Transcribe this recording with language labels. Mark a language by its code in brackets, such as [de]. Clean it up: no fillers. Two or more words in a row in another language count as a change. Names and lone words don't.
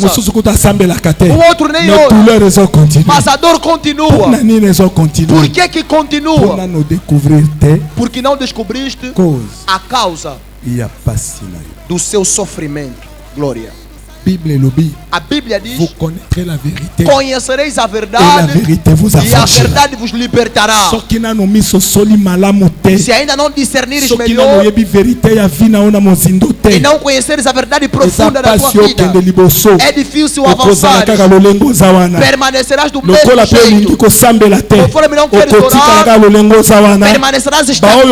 [pt] O outro nem outro, mas a dor continua. Por que continua? Porque não descobriste a causa do seu sofrimento. Glória. A Bíblia diz: [fr] vous connaîtrez la vérité, [pt] conhecereis a verdade, [fr] et la vérité vous [pt] e a [fr] affranchira. [pt] verdade vos libertará. Se ainda não discernires melhor e não conheceres a verdade profunda da tua vida, é difícil avançar. Permanecerás do mesmo jeito. Conforme não queres orar, permanecerás estagnado.